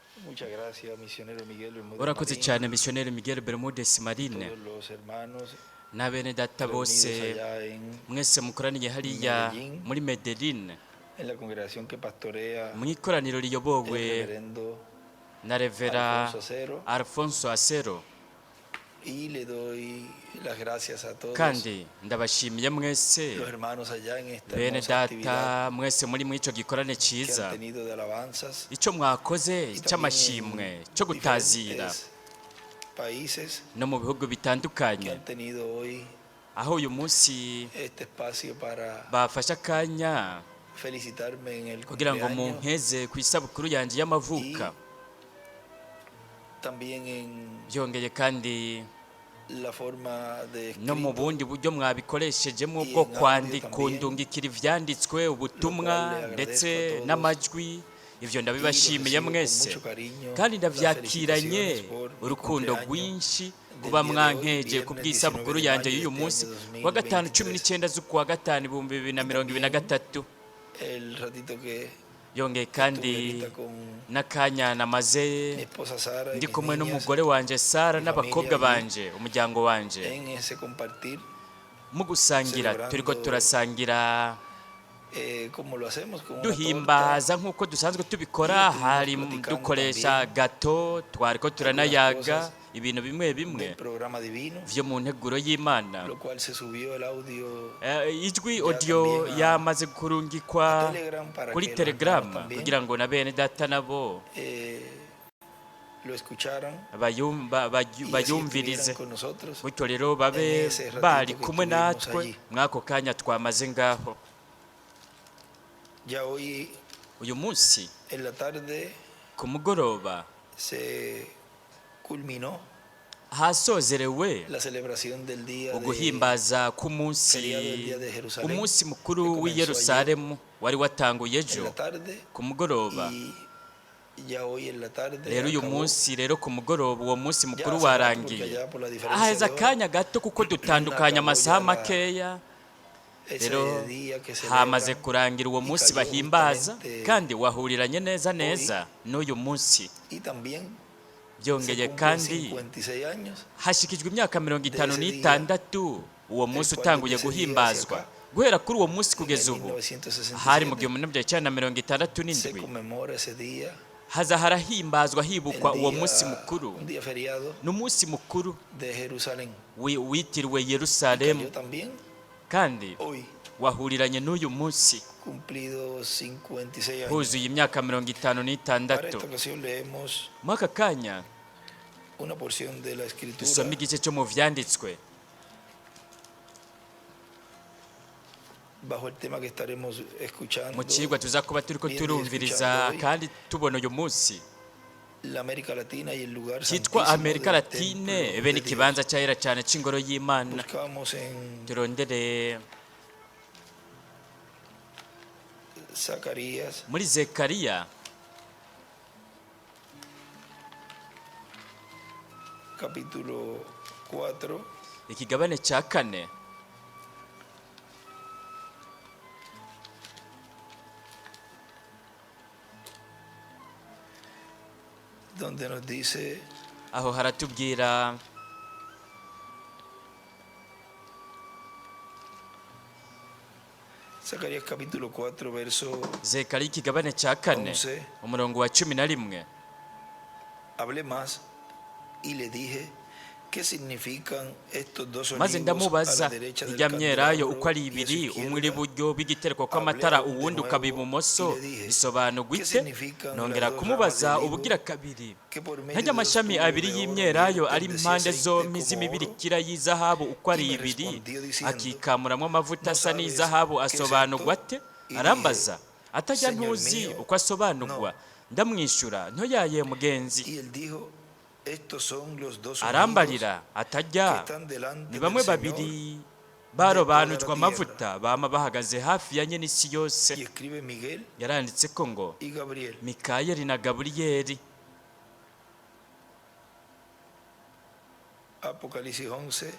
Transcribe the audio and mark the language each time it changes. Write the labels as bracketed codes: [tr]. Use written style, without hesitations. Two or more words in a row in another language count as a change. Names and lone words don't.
[es] Muchas gracias, misionero Miguel Bermúdez [rn] urakoze [es] Marín, [rn] cyane misiyoneri Miguel Bermúdez Marine [es] todos los hermanos [rn] n'abene data [es] reunidos [rn] bose [es] allá [rn] mwese mukoraniye hariya [es] Medellín, [rn] muri Medellin [es] en la congregación que pastorea [rn] mu ikoraniro [es] el [rn] riyobowe [es] reverendo [rn] na Revera [es] Alfonso Acero, [rn] Alfonso Acero, [es] y le doy las gracias a todos [rn] kandi ndabashimiye mwese [es] los hermanos allá en esta [rn] bene [es] hermosa actividad [rn] data mwese muri icyo gikorane [es] que [rn] cyiza [es] han tenido de alabanzas [rn] icyo mwakoze [es] y también [rn] cy'amashimwe [es] en [rn] cyo gutazira [es] diferentes países [rn] no mu bihugu [es] que [rn] bitandukanye, [es] han tenido hoy [rn] aho uyu munsi [es] este espacio para [rn] bafashe akanya [es] felicitarme en el [rn] kugira ngo [es] cumpleaños [rn] munkeze ku isabukuru yanjye y'amavuka. [es] también en [rn] Byongeye kandi [es] la forma de [rn] no mu [es] escrito, [rn] bundi buryo mwabikoreshejemo [es] Y [rn] bwo [es] en [rn] kwandika [es] audio también, [rn] kundungikira ibyanditswe ubutumwa [es] lo cual le [rn] ndetse [es] agradezco a todos. [rn] n'amajwi, ibyo [es] y [rn] ndabibashimiye [es] los recibo con [rn] mwese [es] mucho cariño, [rn] kandi [es] las [rn] ndabyakiranye [es] felicitaciones por mi [rn] urukundo [es] cumpleaños [rn] rwinshi [es] del [rn] kuba [es] día de hoy, [rn] mwankeje ku [es] viernes [rn] bw'isabukuru [es] 19 de [rn] yanjye [es] mayo [rn] y'uyu [es] de [rn] munsi [es] este año [rn] wa gatanu [es] 2023. [rn] 19 z'ukwa gatanu 2023. [es] El ratito que [rn] Yongeye [es] estuve [rn] kandi [es] ahorita con [rn] n'akanya namaze [es] mi esposa Sara y [rn] ndi [es] mis [rn] kumwe [es] niñas [rn] n'umugore wanje Sara [es] mi [rn] n'abakobwa [es] familia allí, [rn] banje, umuryango wanje, [es] en ese compartir, [rn] mu gusangira [es] celebrando, [rn] turiko turasangira [es] como lo hacemos con una [rn] duhimbaza nk'uko dusanzwe tubikora. Iyo hari turimo dukoresha [es] platicando [rn] gato, twariko turanayaga [es] cosas [rn] ibintu bimwe bimwe [es] del programa divino, [rn] vyo mu nteguro y'Imana. [es] lo cual se subió el audio [rn] Ijwi [es] ya audio también a [rn] yamaze kurungikwa [es] Telegram para [rn] kuri [es] que los [rn] Telegram [es] hermanos también [rn] kugira ngo na bene data nabo [es] lo escucharan y así [rn] bayumvirize, [es] estuvieran con nosotros [rn] gutyo rero [es] en [rn] babe [es] ese ratito [rn] bari [es] que [rn] kumwe [es] estuvimos [rn] natwe [es] allí. [rn] mw'ako kanya twamaze ngaho. [es] Ya hoy [rn] Uyu munsi [es] en la tarde [rn] ku mugoroba [es] se culminó [rn] hasozerewe [es] la celebración del día de [rn] uguhimbaza k'umunsi [es] feriado del día de Jerusalén, [rn] umunsi [es] que [rn] mukuru [es] comenzó [rn] w'i Yerusalemu wari watanguye [es] en [rn] ejo [es] la tarde [rn] ku mugoroba. [es] y ya hoy en la tarde [rn] Rero uyu [es] acabó. [rn] munsi rero ku mugoroba uwo munsi [es] Ya [rn] mukuru [es] hace rato, porque [rn] warangiye. [es] allá por la diferencia [rn] Aheza [es] de hora, [rn] akanya gato kuko dutandukanya [es] acabó [rn] amasaha [es] ya [rn] makeya, [es] ese [rn] rero [es] día que [rn] hamaze [es] celebran [rn] kurangira uwo [es] y [rn] munsi [es] cayó [rn] bahimbaza [es] justamente [rn] kandi wahuriranye neza neza n'uyu munsi. [es] y también se [rn] Byongeye [es] cumplen [rn] kandi [es] 56 años [rn] hashikijwe imyaka 56 uwo munsi [es] el cual [rn] utanguye [es] desde ese día [rn] guhimbazwa. [es] hacia acá, [rn] Guhera kuri uwo munsi [es] en [rn] kugeza ubu [es] 1967 [rn] hari mu 1967 [es] se conmemora ese día, [rn] haza harahimbazwa hibukwa [es] el [rn] uwo [es] día, [rn] munsi mukuru. [es] un día feriado [rn] N'umunsi mukuru [es] de Jerusalén. [rn] witiriwe [es] Cayó [rn] Yerusalemu [es] también [rn] kandi [es] hoy, [rn] wahuriranye n'uyu munsi [es] cumplido 56 años. [rn] huzuye imyaka [es] Para [rn] 56. [es] esta ocasión leemos [rn] Muri aka kanya [es] una porción de la escritura [rn] dusoma igice cyo mu vyanditswe [es] bajo el tema que estaremos escuchando, [rn] mu kigwa tuza kuba turiko [es] viendo y [rn] turumviriza [es] escuchando hoy, [rn] kandi tubona uyu munsi [es] la América Latina y el lugar [rn] cyitwa [es] santísimo [rn] Amerika [es] del [rn] Latine, [es] templo [rn] bene [es] de [rn] ikibanza [es] Dios. [rn] cyahera cyane c'ingoro y'Imana. [es] Buscamos en [rn] Turondere [es] Zacarías [rn] muri Zekariya [es] capítulo 4, [rn] ikigabane cya 4 [es] donde nos dice: [rn] aho haratubwira [es] Zacarías capítulo 4, verso [rn] Zekariya ikigabane cya 4 [es] 11. [rn] umurongo wa 11. [es] Hablé más y le dije: ¿qué significan estos dos [rn] maze [es] olivos a [rn] ndamubaza [es] la derecha del [rn] irya myelayo [es] candelabro [rn] uko ari [es] y a su [rn] ibiri, umwe uri [es] izquierda? [rn] iburyo bw'igitereko kw'amatara [es] Hablé [rn] uwundi [es] de [rn] ukaba [es] nuevo [rn] ibumoso, [es] y le dije: [rn] bisobanurwa [es] ¿qué [rn] ite? [es] significan [rn] Nongera [es] las dos [rn] kumubaza [es] ramas del [rn] ubugira [es] higo [rn] kabiri [es] que por medio [rn] ntajya [es] de dos [rn] amashami [es] tubos [rn] abiri [es] de oro [rn] y'imyelayo ari [es] vierten de [rn] impande [es] aceite [rn] zombi [es] como [rn] z'imibirikira [es] oro? [rn] y'izahabu uko ari [es] Y me [rn] ibiri, [es] respondió diciendo: [rn] akikamuramwo amavuta [es] ¿no [rn] asa [es] sabes [rn] n'izahabu [es] qué es [rn] asobanurwa [es] esto? [rn] ate? [es] Y [rn] Arambaza [es] dije: [rn] atajya [es] Señor [rn] ntuzi [es] mío, [rn] uko asobanurwa. Ndamwishyura ntoyaye mugenzi. [es] Y él dijo: estos son los dos olivos [rn] Arambarira [es] que [rn] atajya [es] están delante [rn] ni [es] del [rn] bamwe [es] Señor [rn] babiri [es] de [rn] barobanujwe [es] toda la [rn] amavuta bama bahagaze hafi ya nyene isi [es] Y [rn] yose. [es] escribe Miguel [rn] Yaranditse ko ngo [es] y Gabriel. [rn] Mikayeli na Gaburiyeli. [es] Apocalipsis 11,